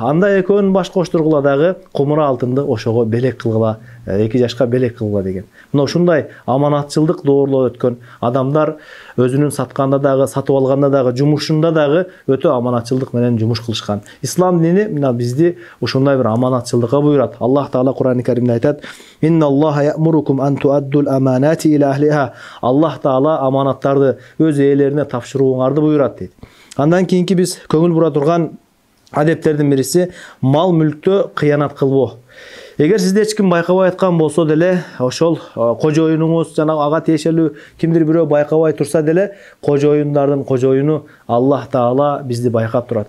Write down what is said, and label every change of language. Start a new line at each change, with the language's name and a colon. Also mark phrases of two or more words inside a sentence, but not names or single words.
Kyrgyz: Анда экөөнүн баш коштургула дагы кумура алтынды ошого белек кылгыла, 2 жашка белек кылгыла деген. Мына ушундай аманатчылдык доорлоо өткөн адамдар өзүнүн сатканда дагы, сатып алганда дагы, жумушунда дагы өтө аманатчылдык менен жумуш кылышкан. Ислам дини мына бизди ушундай бир аманатчылдыкка буйрат. Аллах Таала Кур'ан-ы Каримде айтат:
Arabic: "إن الله يأمركم أن تؤدوا الأمانات إلى أهلها."
Kyrgyz: Аллах Таала аманаттарды өз ээлерине тапшырууңарды буйрат дейт. Андан кийинки биз көңүл бура турган адептердин бириси мал мүлктө кыянат кылбоо. Эгер сизди эч ким байкабай аткан болсо деле, ошол кожоюнуңуз жана ага тиешелүү кимдир бирөө байкабай турса деле, кожоюндардын кожоюну Аллах Таала бизди байкап турат.